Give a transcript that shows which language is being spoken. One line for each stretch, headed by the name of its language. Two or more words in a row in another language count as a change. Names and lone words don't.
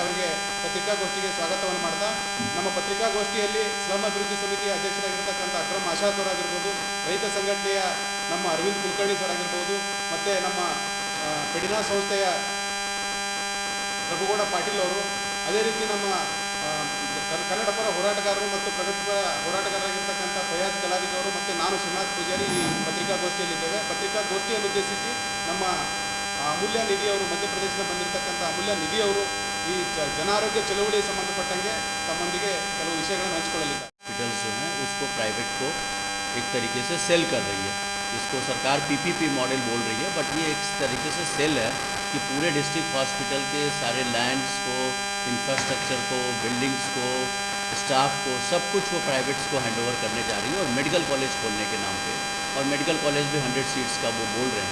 Kannada: ಅವರಿಗೆ ಪತ್ರಿಕಾಗೋಷ್ಠಿಗೆ ಸ್ವಾಗತವನ್ನು ಮಾಡ್ತಾ, ನಮ್ಮ ಪತ್ರಿಕಾಗೋಷ್ಠಿಯಲ್ಲಿ ಸ್ಲಮ್ ಅಭಿವೃದ್ಧಿ ಸಮಿತಿಯ ಅಧ್ಯಕ್ಷರಾಗಿರ್ತಕ್ಕಂಥ ಅಕ್ರಮ್ ಆಶಾದ್ ಅವರಾಗಿರ್ಬೋದು, ರೈತ ಸಂಘಟನೆಯ ನಮ್ಮ ಅರವಿಂದ್ ಕುಲಕರ್ಣಿ ಸರ್ ಆಗಿರ್ಬೋದು, ಮತ್ತು ನಮ್ಮ ಪೆಡಿನಾ ಸಂಸ್ಥೆಯ ಪ್ರಭುಗೌಡ ಪಾಟೀಲ್ ಅವರು, ಅದೇ ರೀತಿ ನಮ್ಮ ಕನ್ನಡ ಪರ ಹೋರಾಟಗಾರರು ಮತ್ತು ಪ್ರಗತಿಪರ ಹೋರಾಟಗಾರರಾಗಿರ್ತಕ್ಕಂಥ ಫಯಾಜ್ ಕಲಾದಿಕ್ ಅವರು ಮತ್ತು ನಾನು ಶ್ರೀನಾಥ್ ಪೂಜಾರಿ ಈ ಪತ್ರಿಕಾಗೋಷ್ಠಿಯಲ್ಲಿದ್ದೇವೆ. ಪತ್ರಿಕಾಗೋಷ್ಠಿಯನ್ನು ಉದ್ದೇಶಿಸಿ ನಮ್ಮ ಅಮೂಲ್ಯ ನಿಧಿಯವರು, ಮಧ್ಯಪ್ರದೇಶದಿಂದ ಬಂದಿರತಕ್ಕಂಥ ಅಮೂಲ್ಯ ನಿಧಿಯವರು ಈ ಜನಾರೋಗ್ಯ ಚಳುವಳಿಗೆ ಸಂಬಂಧಪಟ್ಟಂಗೆ ತಮ್ಮೊಂದಿಗೆ ಕೆಲವು ವಿಷಯಗಳನ್ನು ಹಂಚಿಕೊಳ್ಳಲಿದ್ದಾರೆ.
Hindi: हॉस्पिटल्स जो हैं उसको प्राइवेट को एक तरीके से सेल कर रही है, जिसको सरकार
English: PPP model
Hindi: बोल रही है, बट ये एक तरीके से सेल है कि पूरे
English: district hospital
Hindi: के सारे लैंड्स को, इंफ्रास्ट्रक्चर को, बिल्डिंग्स को, स्टाफ को, सब कुछ वो प्राइवेट्स को हैंडओवर करने जा रही है और
English: medical college
Hindi: खोलने के नाम पे, और
English: medical college
Hindi: भी 100 सीट्स का वो बोल रहे हैं.